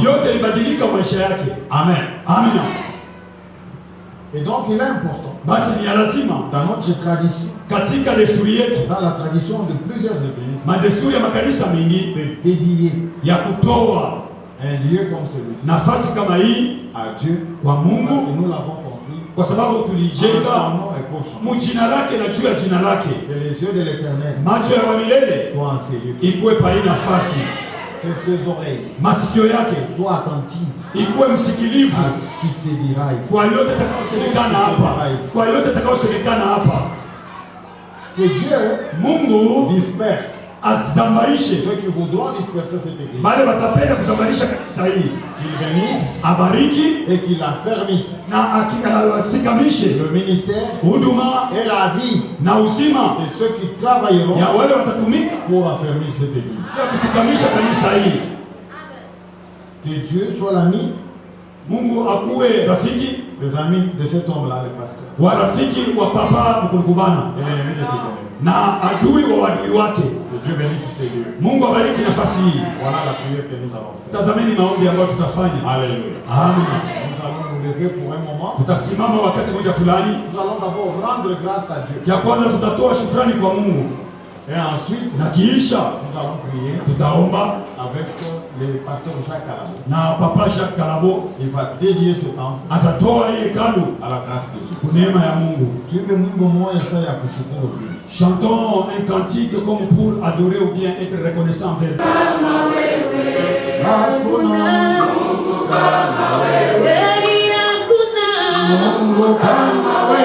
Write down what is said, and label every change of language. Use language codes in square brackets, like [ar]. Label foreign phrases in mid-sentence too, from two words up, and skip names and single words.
[sw] yote ilibadilika maisha yake. Amen. Amina. [fr] Et donc, il est important [sw] basi ni lazima [fr] Dans notre tradition, [sw] katika desturi yetu, [fr] dans la tradition de plusieurs églises, [sw] madesturi ya makanisa mengi [fr] de dédier [sw] ya kutoa [fr] un lieu comme celui-ci [sw] nafasi kama hii [fr] à Dieu, [sw] kwa [fr] parce que [sw] Mungu, [fr] nous l'avons construit [sw] kwa sababu [fr] en son [sw] tulijenga [fr] nom et pour son nom. [sw] mjina lake na juu ya jina lake, [fr] Que les yeux de l'Éternel [sw] macho ya milele [fr] soient en ces lieux, [sw] ikuwe pa hii nafasi, [fr] que ses oreilles [sw] masikio yake [fr] soient attentives [sw] ikuwe msikilivu [fr] à ce qui se dira ici. [sw] kwa yote atakayosemekana hapa, kwa yote atakayosemekana hapa. [fr] Que Dieu [sw] Mungu [fr] disperse [sw] azambarishe [fr] ceux qui voudront disperser cette église, [sw] bale watapenda kuzambarisha kanisa hii, [fr] qu'il bénisse [sw] abariki [fr] et qu'il affermisse [sw] na asikamishe [fr] le ministère [sw] huduma [fr] et la vie [sw] na uzima [fr] de ceux qui travailleront [sw] ya wale watatumika [fr] pour affermir cette église. [sw] ya kusikamisha kanisa hii. [fr] Que Dieu soit l'ami [sw] Mungu akuwe rafiki [fr] des amis de cet homme-là, le pasteur, [sw] wa rafiki wa papa Mkulukubana [fr] et l'ennemi de ses ennemis. [sw] na adui wa wadui wake. [fr] Que Dieu bénisse ces lieux. [sw] Mungu abariki nafasi hii. [fr] Voilà la prière que nous allons faire. [sw] Tazameni maombi ambayo tutafanya. Alléluia. Amen. [fr] Nous allons nous lever pour un moment. [sw] Tutasimama wakati moja fulani. [fr] Nous allons d'abord rendre grâce à Dieu. [sw] Ya kwanza tutatoa shukrani kwa Mungu [fr] Et ensuite, [sw] na kiisha [fr] nous allons prier [sw] tutaomba [fr] avec le pasteur Jacques Alabo. [sw] na papa Jacques Kalabo [fr] Il va dédier ce temps [sw] atatoa hii hekalu [fr] à la grâce de Dieu. [sw] kwa neema ya Mungu. Tuimbe mwimbo mmoja sasa ya kushukuru vile. [fr] Chantons un cantique comme pour adorer ou bien être reconnaissant envers Dieu. [sw] Hakuna Mungu kama